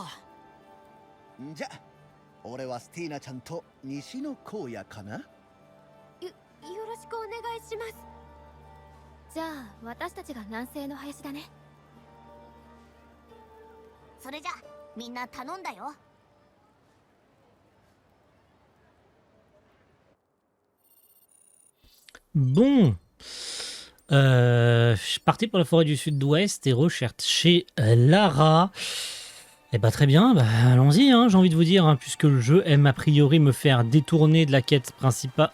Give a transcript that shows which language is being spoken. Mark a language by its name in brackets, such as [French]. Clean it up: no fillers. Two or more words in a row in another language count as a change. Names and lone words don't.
[Japanese] んじゃ俺はスティーナちゃんと西の荒野かな。よろしくお願いします。じゃあ私たちが南西の林だね。それじゃみんな頼んだよ。 [French] Bon. Je suis parti pour la forêt du sud-ouest et rechercher Lara. Eh bah très bien, bah, allons-y, hein, j'ai envie de vous dire, hein, puisque le jeu aime a priori me faire détourner de la quête principale.